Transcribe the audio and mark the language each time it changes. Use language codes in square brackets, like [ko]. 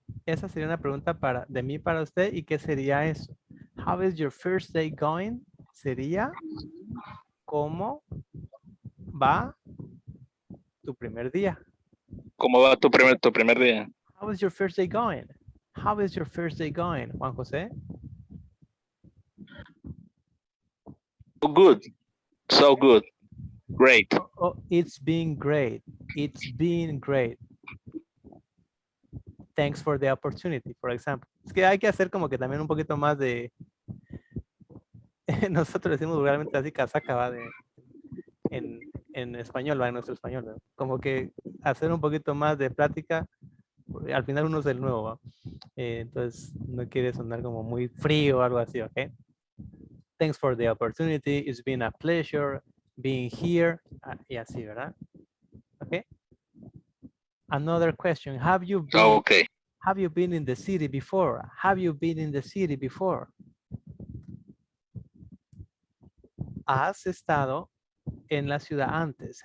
[es] esa sería una pregunta de mí para usted. ¿Y qué sería eso? [en] How is your first day going? [es] Sería, ¿cómo va tu primer día? ¿Cómo va tu primer día? [en] How is your first day going? How is your first day going, Juan José? Oh, good. So good. Great. Oh, it's been great. It's been great. Thanks for the opportunity, for example. [es] Es que hay que hacer como que también un poquito más de... Nosotros decimos vulgarmente así, casaca, va, en español, va, en nuestro español, ¿no? Como que hacer un poquito más de plática, al final uno es el nuevo, ¿va? Entonces no quiere sonar como muy frío o algo así, ¿ok? [en] Thanks for the opportunity. It's been a pleasure being here. [es] Y así, ¿verdad? [en] Okay. Another question. Have you been in the city before? Have you been in the city before? [es] ¿Has estado en la ciudad antes?